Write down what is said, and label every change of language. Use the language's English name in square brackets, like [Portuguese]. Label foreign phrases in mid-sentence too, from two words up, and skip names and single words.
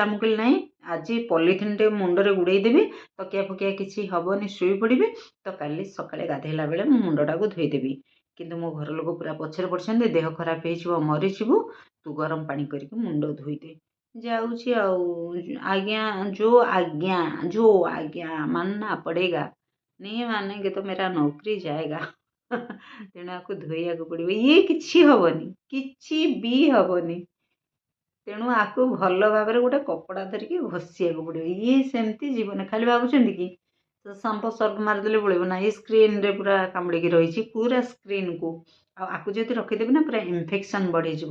[Odia] ମୁଁ କହିଲି ନାହିଁ, ଆଜି ପଲିଥିନ୍ଟେ ମୁଣ୍ଡରେ ଗୁଡ଼େଇ ଦେବି, ତକିଆ ଫକିଆ କିଛି ହେବନି, ଶୋଇପଡ଼ିବି, ତ କାଲି ସକାଳେ ଗାଧୋଇଲା ବେଳେ ମୁଁ ମୁଣ୍ଡଟାକୁ ଧୋଇଦେବି। କିନ୍ତୁ ମୋ ଘର ଲୋକ ପୁରା ପଛରେ ପଡ଼ିଛନ୍ତି, ଦେହ ଖରାପ ହେଇଯିବ, ମରିଯିବୁ, ତୁ ଗରମ ପାଣି କରିକି ମୁଣ୍ଡ ଧୋଇଦେ। ଯାଉଛି ଆଉ। ଆଜ୍ଞା, [Hindi] जो आज्ञा मानना पड़ेगा, नहीं मानेंगे तो मेरा नौकरी जाएगा। [Odia] ତେଣୁ ଆକୁ ଧୋଇବାକୁ ପଡ଼ିବ। ଇଏ କିଛି ହେବନି, କିଛି ବି ହେବନି। ତେଣୁ ଆକୁ ଭଲ ଭାବରେ ଗୋଟେ କପଡ଼ା ଧରିକି ଘଷିବାକୁ ପଡ଼ିବ। ଇଏ ସେମିତି ଯିବନି। ଖାଲି ଭାବୁଛନ୍ତି କି ସାମ୍ପୋ ସର୍ଫ ମାରିଦେଲେ ପଳେଇବ ନା? ଏ ସ୍କ୍ରିନ୍ରେ ପୁରା କାମୁଡ଼ିକି ରହିଛି, ପୁରା ସ୍କ୍ରିନ୍କୁ। ଆଉ ଆକୁ ଯଦି ରଖିଦେବି ନା, ପୁରା ଇନଫେକ୍ସନ୍ ବଢ଼ିଯିବ।